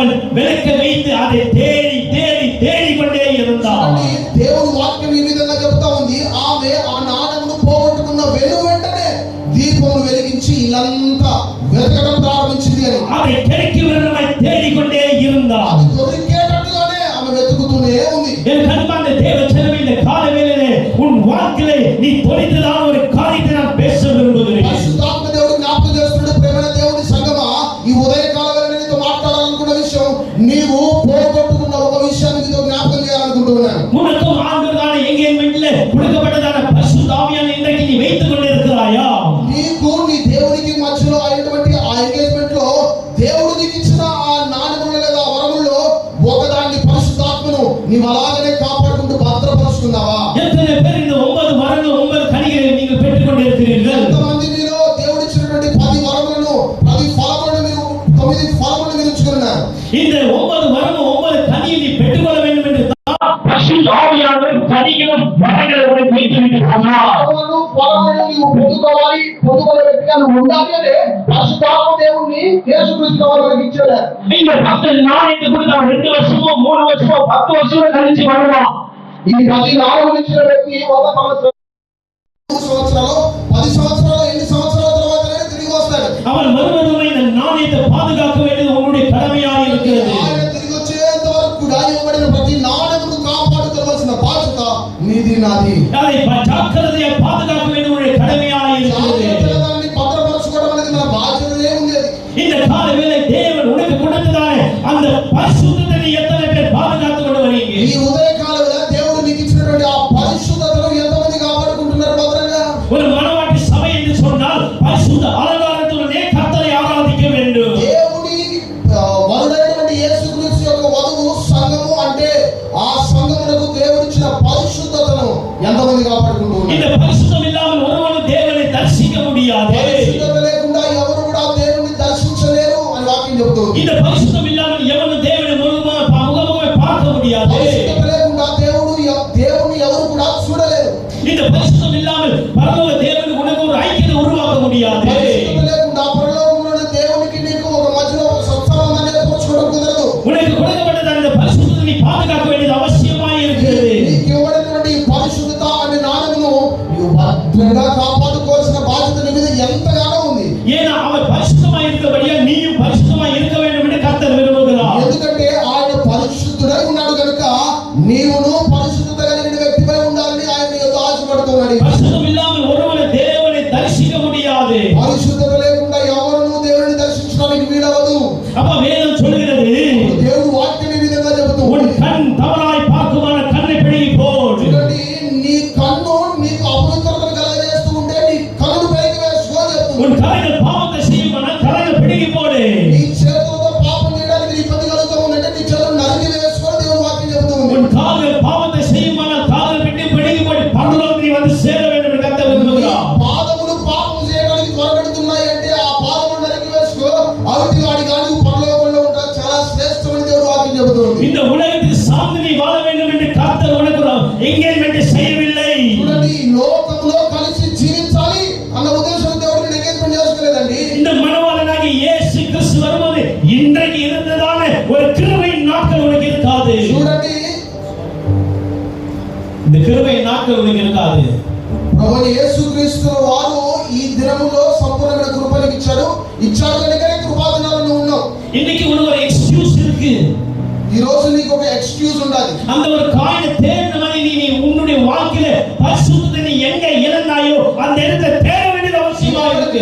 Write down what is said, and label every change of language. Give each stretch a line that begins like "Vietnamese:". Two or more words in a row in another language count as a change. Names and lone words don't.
Tamil: விளக்க வைத்து அதை தேடி தேடி தேடிக்கொண்டே இருந்தார்.
Telugu: చూడండి, దేవుని వాక్యం ఈ విధంగా చెప్తా ఉంది. ఆమె ఆ నాణెమును పోగొట్టుకున్న వెంటనే దీపమును వెలిగించి ఇల్లంతా వెతకడం ప్రారంభించింది అని.
Tamil: அதை கிடைக்கும் வரை தேடிக்கொண்டே இருந்தார்.
Telugu: అది దొరికేటట్టుగానే ఆమె వెతుకుతూనే ఉంది.
Tamil: என் கண்பார்ந்த தேவ ஜனமே, இந்த கால வேளையிலே உன் வாழ்க்கையிலே நீ தொலைத்ததான ஒரு காரியத்தை நான் பேச விரும்புகிறேன்.
Telugu: పరిశుద్ధాత్మ దేవుడు జ్ఞాపకం చేస్తున్నాడు. ప్రేమైన దేవుని సంగమా, ఈ ఉదయకాల వేళ నీతో మాట్లాడాలనుకున్న విషయం, నీవు పోగొట్టుకున్న ఒక విషయాన్ని నీతో జ్ఞాపకం చేయాలనుకుంటున్నాను.
Tamil: உனக்கும் ஆண்டவரான எங்கேஜ்மென்ட்ல கொடுக்கப்பட்டதான பரிசுத்த ஆவியானவரை இன்றைக்கு நீ வைத்துக் கொண்டிருக்கிறாயா?
Telugu: నీకు నీ దేవునికి మధ్యలో అయినటువంటి ఆ ఎంగేజ్మెంట్ లో దేవుడు నీకు ఇచ్చిన ఆ నాణ్యములు లేదా వరముల్లో ఒకదాన్ని పరిశుద్ధాత్మను నీవు అలాగనే కాపాడుకుంటూ భద్రపరుచుకున్నావా?
Tamil: எத்தனை பேர் இந்த 9 வரங்கள் 9 கனிகளை நீங்கள் பெற்றுக் கொண்டிருக்கிறீர்கள்?
Telugu: ఎంతమంది మీలో దేవుడు ఇచ్చినటువంటి 10 వరములను 10 ఫలములను మీరు 9 ఫలములను మీరు ఉంచుకున్నారు?
Tamil: இந்த 9 வரமும் 9 கனியை நீ பெற்றுக்கொள்ள வேண்டும் என்று தான் பரிசுத்த ஆவியானவர் கனிகளும் வரங்களை உனக்கு வைத்திருக்கிறார்.
Telugu: ఫలములను నీవు పొందుకోవాలి, పొందుకునే వ్యక్తిగా నువ్వు ఉండాలి అనే పరిశుద్ధాత్మ దేవుణ్ణి యేసుక్రీస్తు వారికి ఇచ్చాడు.
Tamil: இந்த 10 நாளைக்கு கொடுத்த 2 வருஷமோ 3 வருஷமோ 10 வருஷமோ கழிச்சு வருவான்.
Telugu: ఈ 10 నాలుగు ఇచ్చిన వ్యక్తి 1 సంవత్సరం 3 సంవత్సరాలు 10 సంవత్సరాలు ఎన్ని సంవత్సరాల తర్వాతనే తిరిగి వస్తాడు.
Tamil: அவன் வருவதும் இந்த நாணயத்தை பாதுகாக்க வேண்டியது உன்னுடைய கடமையாக இருக்கிறது.
Telugu: ఆయన తిరిగి వచ్చేంత వరకు కూడా ఇవ్వబడిన ప్రతి నాణెమును కాపాడుకోవాల్సిన బాధ్యత నీది నాది.
Tamil: அதை ஜாக்கிரதையாக பாதுகாக்க வேண்டியது உன்னுடைய கடமையாக இருக்கிறது.
Telugu: దాన్ని భద్రపరచుకోవడం అనేది మన బాధ్యతనే ఉంది.
Tamil: இந்த கால வேளை தேவன் உனக்கு கொடுத்ததான அந்த பரிசுத்தத்தை நீ எத்தனை பேர் பாதுகாத்து கொண்டு வரீங்க?
Telugu: ఈ ఉదయకాల వేళ దేవుడు నీకు ఇచ్చినటువంటి ఆ పరిశుద్ధతను ఎంతమంది కాపాడుకుంటున్నారు భద్రంగా?
Tamil: ஒரு மனவாட்டி சபை என்று சொன்னால் பரிசுத்த அலங்காரத்துடனே கர்த்தரை ஆராதிக்க வேண்டும்.
Telugu: దేవుని వరుడైనటువంటి యేసుక్రీస్తు యొక్క వధువు సంఘము అంటే ఆ సంఘమునకు దేవుడిచ్చిన పరిశుద్ధతను ఎంతమంది కాపాడుకుంటున్నారు?
Tamil: இந்த பரிசுத்தம் இல்லாமல் ஒருவனும் தேவனை தரிசிக்க முடியாது.
Telugu: పరిశుద్ధత లేకుండా ఎవరు కూడా దేవుని దర్శించలేరు అని వాక్యం చెబుతుంది.
Tamil: இந்த பரிசுத்தம் இல்லாமல் எவனும் தேவனை முகமுகமாய் பார்க்க முடியாது.
Telugu: పరిశుద్ధత లేకుండా దేవుని ఎవరు కూడా చూడలేరు.
Tamil: இந்த பரிசுத்தம் இல்லாமல் பரலோக தேவனுக்கு உனக்கு ஒரு ஐக்கியத்தை உருவாக்க முடியாது.
Telugu: పరిశుద్ధత లేకుండా పరలోకంలో దేవునికి నీకు ఒక మధ్యలో ఒక సత్సంబంధాన్ని ఏర్పరచుకోవడం కుదరదు.
Tamil: உனக்கு கொடுக்கப்பட்ட அந்த பரிசுத்தத்தை நீ பாதுகாக்க வேண்டியது அவசியமாக இருக்கிறது.
Telugu: నీకు ఇవ్వబడినటువంటి పరిశుద్ధత అనే నాణ్యమును నీవు భద్రంగా కాపాడుకోవాల్సిన బాధ్యత నీ మీద ఎంతగానో ఉంది.
Tamil: ஏன்னா அவர் பரிசுத்தமாய் இருக்கிறபடியா நீயும் பரிசுத்தமாய் இருக்க வேண்டும் என்று கர்த்தர் விரும்புகிறார்.
Telugu: ఎందుకంటే ఆయన పరిశుద్ధుడై ఉన్నాడు కనుక నీవును పరిశుద్ధత కలిగిన వ్యక్తిపై ఉండాలని ఆయన నీతో ఆశపడుతున్నాడు.
Tamil: பரிசுத்தம் இல்லாமல் ஒருவனை தேவனை தரிசிக்க முடியாது.
Telugu: పరిశుద్ధత లేకుండా ఎవరును దేవుని దర్శించడానికి వీలవదు.
Tamil: அப்ப வேதம் சொல்கிறது,
Telugu: దేవుడు వాక్యం ఈ విధంగా
Tamil: உன்
Telugu: చెబుతుంది.
Tamil: கண் தவறாய் பார்க்குமான கண்ணை பிடுங்கி போடு.
Telugu: చూడండి, నీ కన్ను నీకు అపవిత్రతను కలగజేస్తూ ఉంటే నీ కన్ను పైకి వేసుకో చెప్తుంది.
Tamil: உன் கரைகள் பாவத்தை செய்யுமான கரைகள் பிடுங்கி போடு.
Telugu: నీ చేతులతో పాపం చేయడానికి నీ ఇబ్బంది కలుగుతూ ఉందంటే నీ చేతులు నరికి వేసుకో దేవుని వాక్యం చెబుతుంది.
Tamil: உன் கால்கள் பாவத்தை செய்யுமான கால்கள் விட்டு பிடுங்கி போடு. பரலோகத்தில் நீ வந்து சேர வேண்டும் என்று கர்த்தர் விரும்புகிறார்.
Telugu: పాదములు పాపం చేయడానికి త్వరపెడుతున్నాయి అంటే ఆ పాదములు నరికి వేసుకో, అవిటి వాడి కానీ పరలోకంలో ఉంటా చాలా శ్రేష్టమని దేవుడు వాక్యం చెబుతుంది.
Tamil: இந்த உலகத்தில் சார்ந்து நீ வாழ வேண்டும் என்று கர்த்தர் உனக்கு ఎంగేజ్మెంట్ செய்யவில்லை.
Telugu: చూడండి, ఈ లోకంలో కలిసి జీవించాలి అన్న ఉద్దేశం దేవుడు నిన్ను ఎంగేజ్మెంట్ చేసుకోలేదండి.
Tamil: இந்த மணவாளனாகிய இயேசு கிறிஸ்து வரும்போது இன்றைக்கு இருந்ததான ஒரு கிருபையின் நாட்கள் உனக்கு இருக்காது.
Telugu: చూడండి,
Tamil: இந்த கிருபையின் நாட்கள் உனக்கு இருக்காது.
Telugu: ప్రభువైన యేసుక్రీస్తు వారు ఈ దినములో సంపూర్ణమైన కృపను ఇచ్చాడు కనుకనే కృపాదినాలను ఉన్నాం.
Tamil: இன்னைக்கு உனக்கு ஒரு எக்ஸ்கியூஸ் இருக்கு.
Telugu: ఈ రోజు నీకు ఒక ఎక్స్క్యూజ్ ఉండాలి.
Tamil: அந்த ஒரு காரியத்தை தேடின மாதிரி நீ உன்னுடைய வாழ்க்கையில பரிசுத்தத்தை நீ எங்க இழந்தாயோ அந்த இடத்தை தேட வேண்டியது அவசியமா இருக்கு.